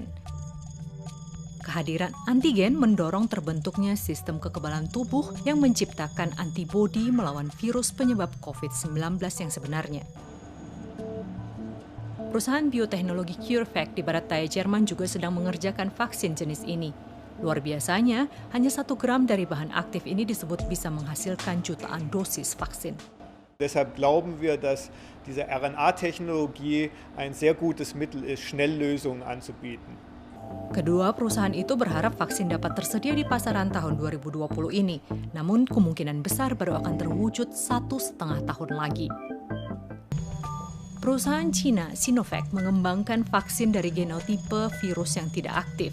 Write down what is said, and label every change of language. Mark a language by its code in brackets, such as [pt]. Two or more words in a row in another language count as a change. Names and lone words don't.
[id] Kehadiran antigen mendorong terbentuknya sistem kekebalan tubuh yang menciptakan antibodi melawan virus penyebab COVID-19 yang sebenarnya. Perusahaan bioteknologi CureVac di barat daya Jerman juga sedang mengerjakan vaksin jenis ini. Luar biasanya, hanya 1 gram dari bahan aktif ini disebut bisa menghasilkan jutaan dosis vaksin. [de] Deshalb glauben wir, dass diese RNA-Technologie ein sehr gutes Mittel ist, Schnelllösungen anzubieten. [id] Kedua perusahaan itu berharap vaksin dapat tersedia di pasaran tahun 2020 ini, namun kemungkinan besar baru akan terwujud 1,5 tahun lagi. Perusahaan Cina Sinovac mengembangkan vaksin dari genotipe virus yang tidak aktif.